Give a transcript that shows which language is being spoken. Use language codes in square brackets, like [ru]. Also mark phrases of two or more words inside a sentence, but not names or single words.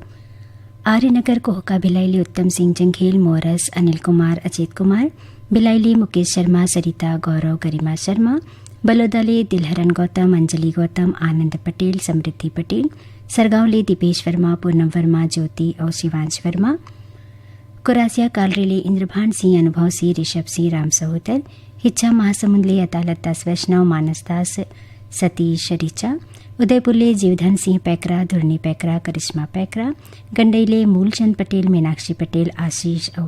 [hne] आर्यनगर कोहका भिलाईली उत्तम सिंह जंघेल, मोरस अनिल कुमार, अजीत कुमार भिलाईली, मुकेश शर्मा, सरिता गौरव, गरिमा शर्मा, बलोदाले दिलहरन गौतम, अंजलि गौतम, आनंद पटेल, समृद्धि पटेल, सरगांवले दीपेश वर्मा, पूनम वर्मा, ज्योति और शिवांश वर्मा, कोरासिया कालरेले इंद्रभान सिंह, अनुभव सिंह, ऋषभ सिंह, राम सहोदर, हिच्छा महासमुंदले अदालत दास वैष्णव, मानस दास, सतीश रिचा, उदयपुरले जीवधन सिंह पैकरा, धुरनी पैकरा, करिश्मा पैकरा, गंडईले मूलचंद पटेल, मीनाक्षी पटेल, आशीष और